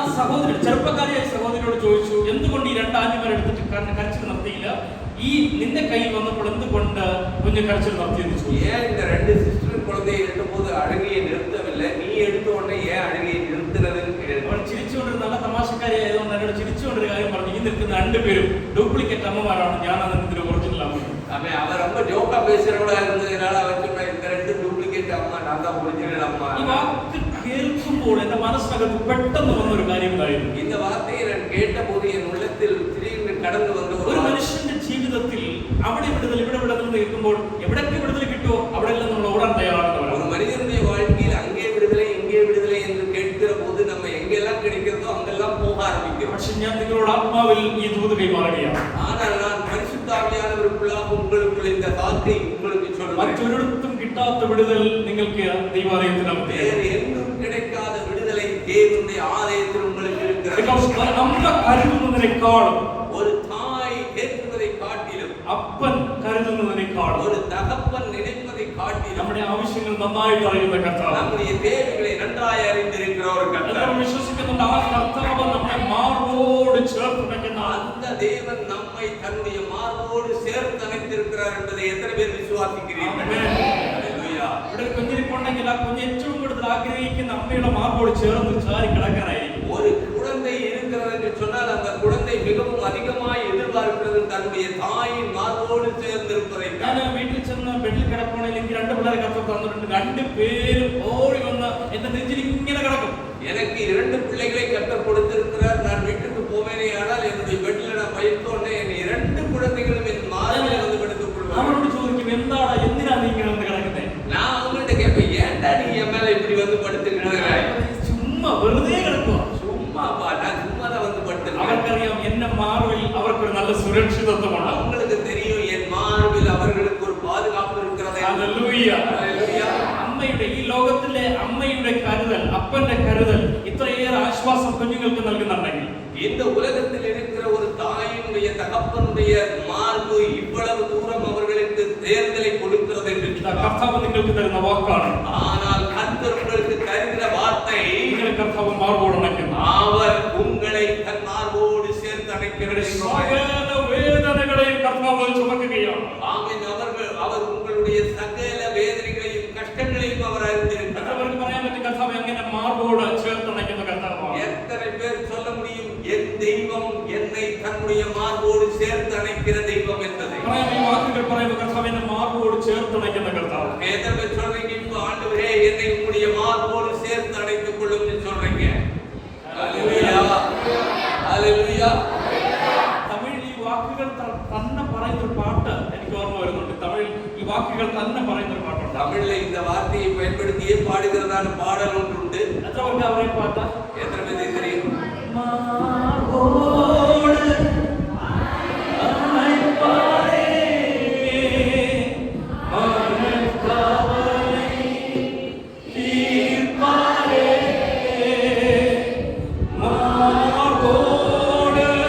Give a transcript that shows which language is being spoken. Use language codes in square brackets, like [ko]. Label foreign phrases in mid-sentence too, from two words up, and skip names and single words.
[ml] ആ സഹോദരി, ചെറുപ്പക്കാരിയായ സഹോദരിയോട് ചോദിച്ചു, എന്തുകൊണ്ട് ഈ രണ്ട് ആന്റിമാരെ എടുത്തിട്ട് കരച്ചിൽ നിർത്തിയില്ല? ഈ നിന്റെ കയ്യിൽ വന്നപ്പോൾ എന്തുകൊണ്ട് കുഞ്ഞ് കരച്ചിൽ നിർത്തിയെന്ന് ചോദിച്ചു. [ta] ஏன் இந்த ரெண்டு சிஸ்டரும் குழந்தையை எடுத்தபோது அழுகையை நிறுத்தவில்லை, நீ எடுத்த உடனே ஏன் அழுகையை நிறுத்தினதுன்னு கேட்டேன். [ml] അവൾ ചിരിച്ചുകൊണ്ടിരുന്ന നല്ല തമാശക്കാരിയായതുകൊണ്ട് എന്നോട് ചിരിച്ചുകൊണ്ടൊരു കാര്യം പറഞ്ഞു, ഈ നിൽക്കുന്ന രണ്ടുപേരും ഡ്യൂപ്ലിക്കേറ്റ് അമ്മമാരാണ്, ഞാൻ അതിന് ഒറിജിനൽ അമ്മ. [ta] அவன் ரொம்ப ஜோக்கா பேசுறவளா இருந்ததுனால அவன் சொன்னா, இந்த ரெண்டு டூப்ளிகேட் அம்மா, நான் தான் ஒரிஜினல் அம்மா. [ml] ഈ വാക്ക് കേൾക്കുമ്പോൾ എന്റെ മനസ്സിനകത്ത് പെട്ടെന്ന് വന്ന ഒരു കാര്യം ഉണ്ടായിരുന്നു. [ta] இந்த வார்த்தையை நான் கேட்டபோது என் உள்ளத்தில் திடீர்னு கடந்து வந்த [ml] ഒരു മനുഷ്യന്റെ ജീവിതത്തിൽ അവിടെ വിടുതൽ ഇവിടെ വിടുതൽ കേൾക്കുമ്പോൾ എവിടൊക്കെ വിടുതൽ കിട്ടുമോ അവിടെയെല്ലാം നമ്മൾ ഓടാൻ തയ്യാറാണ്. [ta] ஒரு மனிதனுடைய வாழ்க்கையில் அங்கே விடுதலை இங்கே விடுதலை என்று கேட்கிற போது நம்ம எங்கெல்லாம் கிடைக்கிறதோ அங்கெல்லாம் போக ஆரம்பிக்கிறோம். [ml] പക്ഷെ ഞാൻ നിങ്ങളോട് ആത്മാവിൽ ഈ ദൂത് കൈമാറുകയാണ്. [ta] ஆனால் நான் பரிசுத்த ஆவியானவருக்குள்ளாக உங்களுக்குள்ள இந்த வார்த்தை உங்களுக்கு சொல்றேன். [ml] മറ്റൊരിടത്തും കിട്ടാത്ത വിടുതൽ നിങ്ങൾക്ക് ദൈവാലയത്തിനകത്ത് [ta] வேறு எங்கும் கிடைக்காத விடுதலை தேவனுடைய ஆலயத்தில் உங்களுக்கு இருக்கிறது. [ml] അമ്മ കരുതുന്നതിനേക്കാളും, [ta] ஒரு தாய் கேட்பதை காட்டிலும், [ml] അപ്പൻ കരുതുന്നതിനേക്കാളും, [ta] ஒரு தகப்பன் நினைப்பதை காட்டிலும், [ml] നമ്മുടെ ആവശ്യങ്ങൾ നന്നായിട്ട് അറിയുന്ന കർത്താവ്, [ta] நம்முடைய தேவைகளை நன்றாய் அறிந்திருக்கிற ஒரு கர்த்தர். [ml] എല്ലാവരും വിശ്വസിക്കുന്നുണ്ട് ആ കർത്താവ് നമ്മളെ മാർബോട് ചേർത്ത് വെക്കുന്ന [ta] அந்த தேவன் நம்மை தன்னுடைய மார்போடு சேர்த்து அணைத்திருக்கிறார் என்பதை எத்தனை பேர் விசுவாசிக்கிறீர்கள்? ஹல்லேலூயா. [ml] ഇവിടെ കുഞ്ഞിരിപ്പുണ്ടെങ്കിൽ ആ കുഞ്ഞ് ഏറ്റവും കൂടുതൽ ആഗ്രഹിക്കുന്ന അമ്മയുടെ മാർബോട് ചേർന്ന് ചാരി കിടക്കാനായിരിക്കും. [ta] ஒரு குழந்தை இருக்கிறது என்று சொன்னால் அந்த குழந்தை மிகவும் அதிகமாய் எதிர்பார்க்கிறது தன்னுடைய தாயின் மார்போடு சேர்ந்திருப்பதை. [ml] ഞാൻ വീട്ടിൽ ചെന്ന് ബെഡിൽ കിടക്കണമെങ്കിൽ എനിക്ക് രണ്ട് പിള്ളേരെ കത്ത് തന്നിട്ടുണ്ട്. രണ്ടുപേരും ഓടി വന്ന് എന്റെ നെഞ്ചിൽ ഇങ്ങനെ കിടക്കും. [ta] எனக்கு இரண்டு பிள்ளைகளை கர்த்தர் கொடுத்திருக்கிறார். நான் வீட்டுக்கு போவேனே ஆனால் என்னுடைய பெட்ல நான் வைத்தோன்னே என் இரண்டு குழந்தைகளும் என் மார்பில் வந்து படுத்துக் கொள்வார்கள். [ml] അവരോട് ചോദിക്കും, എന്താണ്, എന്തിനാ നീ ഇങ്ങനെ വന്ന് കിടക്കുന്നേ? [ta] நான் அவங்கள்ட்ட கேட்பேன், ஏன்டா நீ என் மேல இப்படி வந்து படுத்து கிடக்குறாய்? [ml] ചുമ്മാ വെറുതെ കിടക്കുക. [ta] சும்மாப்பா, நான் சும்மா தான் வந்து படுத்துக்கிறேன். [ml] അവർക്കറിയാം എന്റെ മാർവിൽ അവർക്കൊരു നല്ല സുരക്ഷിതത്വമുണ്ട്. [ta] அவங்களுக்கு தெரியும் என் மார்பில் அவர்களுக்கு ஒரு பாதுகாப்பு இருக்கிறது. [ml] ഹല്ലേലൂയ. [ta] ஹல்லேலூயா. [ml] അമ്മയുടെ, ഈ ലോകത്തിലെ അമ്മയുടെ കരുതൽ, അപ്പന്റെ കരുതൽ ഇത്രയേറെ ആശ്വാസം കുഞ്ഞുങ്ങൾക്ക് നൽകുന്നുണ്ടെങ്കിൽ, [ta] இந்த உலகத்தில் இருக்கிற ஒரு தாயினுடைய தகப்பனுடைய மார்பு இவ்வளவு தூரம் அவர்களுக்கு தேர்தலை கொடுக்கிறது என்று [ml] കർത്താവ് നിങ്ങൾക്ക് തരുന്ന വാക്കാണ്. [ta] ஆனால் கர்த்தர் உங்களுக்கு தருகிற வார்த்தை [ml] നിങ്ങൾ കർത്താവ് മാർബോട് അണയ്ക്കുന്നു. [ta] அவர் உங்களை தன் மார்போடு சேர்த்து அணைக்கிறது. [ml] സകല വേദനകളെയും കർത്താവ് ചുമക്കുകയാണ്. [ta] ஆமென். அவர் உங்களுடைய சகல வேதனைகளையும் கஷ்டங்களையும் அவர் அறிந்திருக்கிறார். [ml] അവർക്ക് പറയാൻ പറ്റും കർത്താവ് എങ്ങനെ മാർബോട് ചേർത്ത് അണയ്ക്കുന്ന കർത്താവാണ്. [ta] எத்தனை பேர் சொல்ல முடியும் என் தெய்வம் என்னை தன்னுடைய மார்போடு சேர்த்து அணைக்கிற தெய்வம் என்பதை? [ml] ഈ വാക്കുകൾ പറയുമ്പോൾ കർത്താവ് എന്നെ മാർബോട് ചേർത്ത് അണയ്ക്കുന്ന കർത്താവ്. [ta] எத்தனை பேர் சொல்றீங்க இப்ப ஆண்டவரே என்னை உம்முடைய மார்போடு சேர்த்து அணைத்துக் கொள்ளும்னு சொல்றீங்க? ஹalleluya ஹalleluya. [ml] തമിഴിൽ ഈ വാക്കുകൾ തന്നെ പറയുന്ന ഒരു പാട്ട് എനിക്ക് ഓർമ്മ വരുന്നുണ്ട്. തമിഴിൽ ഈ വാക്കുകൾ തന്നെ പറയുന്ന ഒരു പാട്ടുണ്ട്. [ta] தமிழ்ல இந்த வார்த்தையை பயன்படுத்தியே பாடுகிறதான பாடல் ஒன்று உண்டு. [ml] എത്ര പേർക്ക് അവരെ പാട്ട്? [ta] எத்தனை பேருக்கு தெரியும்? மார்போடு அணைப்பாரே மனக்கவலை தீர்ப்பாரே மார்போடு